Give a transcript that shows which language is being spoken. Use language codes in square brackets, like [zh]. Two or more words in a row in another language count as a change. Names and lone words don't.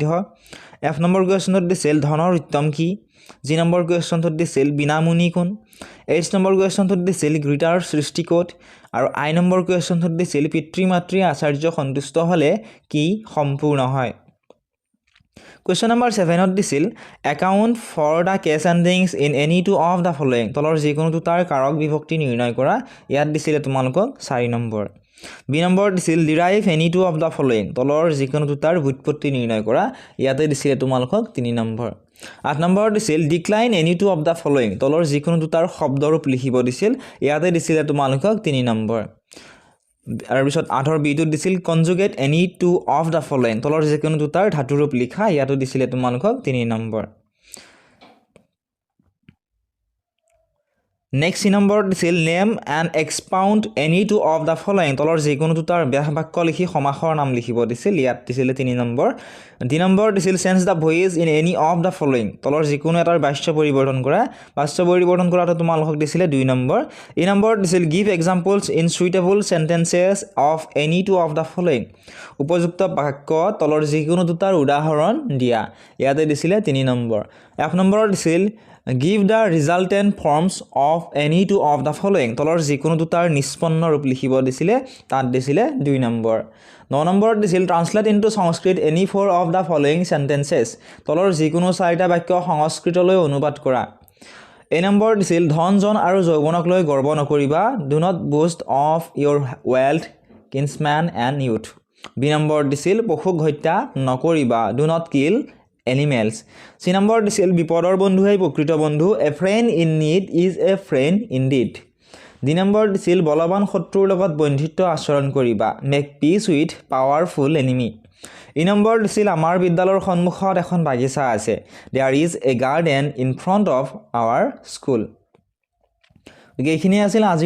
[as] এফ নম্বৰ কুৱেশ্যনটোত দিছিল ধনৰ উত্তম কি। জি নম্বৰ কুৱেশ্যনটোত দিছিল বিনামুনি কোন। এইচ নম্বৰ কুৱেশ্যনটোত দিছিল গীতাৰ সৃষ্টি ক'ত। আৰু আই নম্বৰ কুৱেশ্যনটোত দিছিল পিতৃ মাতৃ আচাৰ্য সন্তুষ্ট হ'লে কি সম্পূৰ্ণ হয়। কুৱেশ্যন নম্বৰ 7ত দিছিল [en] account for the case endings in any two of the following, [as] তলৰ যিকোনো দুটাৰ কাৰক বিভক্তি নিৰ্ণয় কৰা। ইয়াত দিছিলে তোমালোকক 4 নম্বৰ। বি নম্বৰত দিছিল [en] derive any two of the following, [as] তলৰ যিকোনো দুটাৰ ব্যুৎপত্তি নিৰ্ণয় কৰা। ইয়াতে দিছিলে তোমালোকক 3 নম্বৰ। 8 নম্বৰত দিছিল [en] decline any two of the following, [as] তলৰ যিকোনো দুটাৰ শব্দৰূপ লিখিব দিছিল। ইয়াতে দিছিলে তোমালোকক 3 নম্বৰ। আৰু পিছত 8ৰ বিটোত দিছিল [en] conjugate any two of the following, [as] তলৰ যিকোনো দুটাৰ ধাতুৰূপ লিখা। ইয়াতো দিছিলে তোমালোকক 3 নম্বৰ। নেক্সট চি নম্বৰত দিছিল [en] name and expound any two of the following, [as] তলৰ যিকোনো দুটাৰ ব্যাস বাক্য লিখি সমাসৰ নাম লিখিব দিছিল। ইয়াত দিছিলে 3 নম্বৰ। ডি নম্বৰ দিছিল [en] change the voice in any of the following, [as] তলৰ যিকোনো এটাৰ বাচ্য পৰিৱৰ্তন কৰা। বাচ্য পৰিৱৰ্তন কৰাটো তোমালোকক দিছিলে 2 নম্বৰ। ই নম্বৰত দিছিল [en] give examples in suitable sentences of any two of the following, [as] উপযুক্ত বাক্য তলৰ যিকোনো দুটাৰ উদাহৰণ দিয়া। ইয়াতে দিছিলে 3 নম্বৰ। এফ নম্বৰত দিছিল [en] give the resultant forms of any two of the following [as] তলৰ যিকোনো দুটাৰ নিষ্পন্ন ৰূপ লিখিব দিছিলে তাত দিছিলে 2 নম্বৰ 9 নম্বৰত দিছিল [en] translate into Sanskrit any 4 of the following sentences [as] তলৰ যিকোনো 4টা বাক্য সংস্কৃতলৈ অনুবাদ কৰা এই নম্বৰ দিছিল ধন জন আৰু যৌৱনক লৈ গৰ্ব নকৰিবা [en] do not boast of your wealth kinsman and youth [as] বি নম্বৰ দিছিল পশুক হত্যা নকৰিবা [en] do not kill animals [as] চি নম্বৰ দিছিল বিপদৰ বন্ধুহে প্ৰকৃত [en] বন্ধু a friend in need is a friend indeed [as] ডি নম্বৰ দিছিল বলৱান শত্ৰুৰ লগত বন্ধুত্ব আচৰণ কৰিবা [en] make peace with powerful enemy [as] ই নম্বৰ দিছিল আমাৰ বিদ্যালয়ৰ সন্মুখত এখন বাগিচা আছে [en] there is a garden in front of our school [as] এইখিনি আছিল আজিৰ